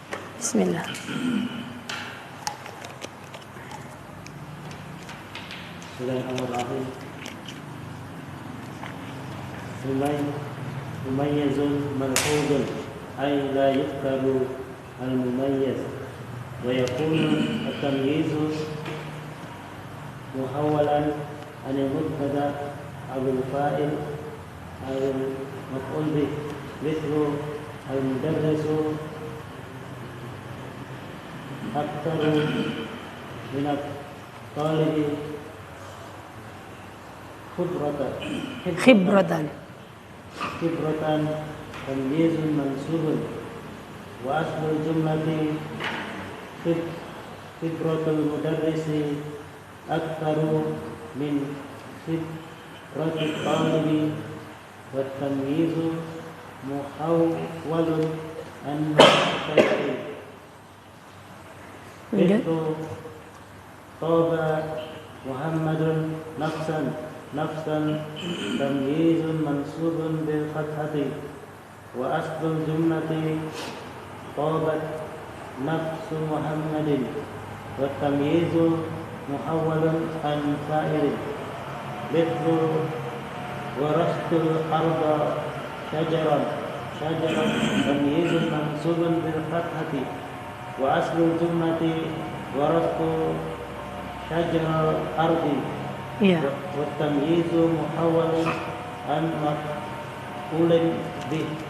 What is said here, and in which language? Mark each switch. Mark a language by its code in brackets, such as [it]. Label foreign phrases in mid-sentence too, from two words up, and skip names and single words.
[ar] Bismillah. Bismillahirrahmanirrahim. مميز ملحوظ أي لا يذكر المميز ويكون التمييز محولا عن المبتدأ أو الفاعل أو المفعول به مثل المدرس أكثر من الطالب خبرة تمييز منصوب وأصل الجملة خبرة المدرس أكثر من خبرة الطالب والتمييز محول عن تشكيل إتو طاب محمد نفسا تمييز منصوب بالفتحة و وأصل الجملة طابت نفس محمد والتمييز محول عن فاعل مثل وغرست الأرض شجرا تمييز منصوب بالفتحة وأصل الجملة وغرست شجر الأرض والتمييز محول عن مفعول به.